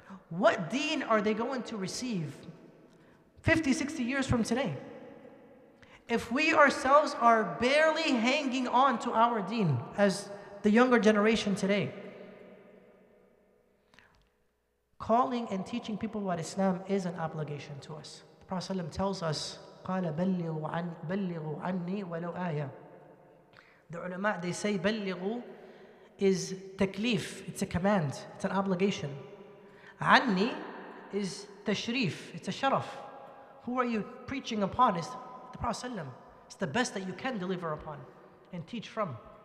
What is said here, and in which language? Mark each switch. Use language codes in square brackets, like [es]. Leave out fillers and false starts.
[en] What deen are they going to receive 50, 60 years from today? If we ourselves are barely hanging on to our deen as the younger generation today, calling and teaching people about Islam is an obligation to us. The Prophet ﷺ tells us, [ar] قَالَ بَلِّغُوا عَنِّي وَلَوْ آيَةً. [en] The ulama, they say بَلِّغُوا is taklif, it's a command, it's an obligation. Anni is tashrif, it's a sharaf. Who are you preaching upon? It's the Prophet ﷺ. It's the best that you can deliver upon and teach from.